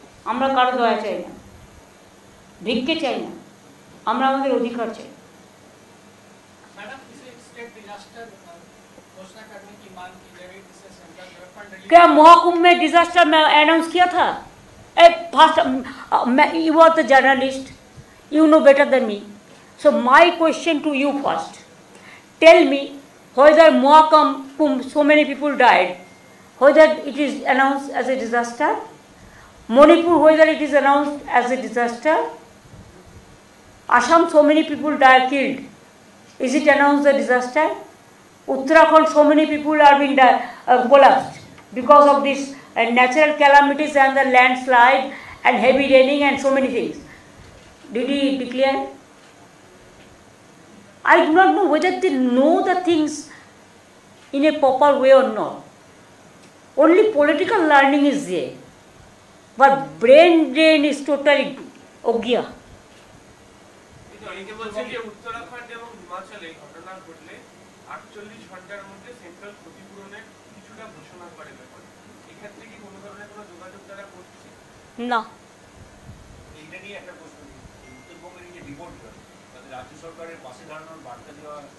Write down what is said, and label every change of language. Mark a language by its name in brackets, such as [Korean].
[Bangla] আমরা কারো দয়া চাই না, ভিক্ষে চাই না, আমরা আমাদের অধিকার চাই। [Hindi] मैडम, इसे स्टेट डिजास्टर घोषणा करने की मांग की जा रही है, जिससे सेंट्रल गवर्नमेंट क्या महाकुंभ में डिजास्टर में अनाउंस किया था? [English] First, you are the journalist, you know better than me. So my question to you first, tell me whether Mohakam, so many people died, whether it is announced as a disaster, Manipur, whether it is announced as a disaster, Assam, so many people died, killed, is it announced a disaster? Uttarakhand, so many people are being collapsed because of this natural calamities and the landslide and heavy raining and so many things. Did he declare? I do not know whether they know the things in a proper way or not. Only political learning is there, but brain drain is totally ogya. [Bangla] অনেকে বলছে যে উত্তরাখণ্ড এবং হিমাচলে ঘটনা ঘটলে 48 ঘন্টার মধ্যে central ক্ষতিপূরণের কিছুটা ঘোষণা করে ব্যাপার। এক্ষেত্রে কি কোনো ধরনের কোনো যোগাযোগ তারা করছে? না। এইটা নিয়ে একটা প্রশ্ন, উত্তরবঙ্গের যে রিপোর্টটা তাদের রাজ্য সরকারের পাশে দাঁড়ানোর বার্তা দেওয়া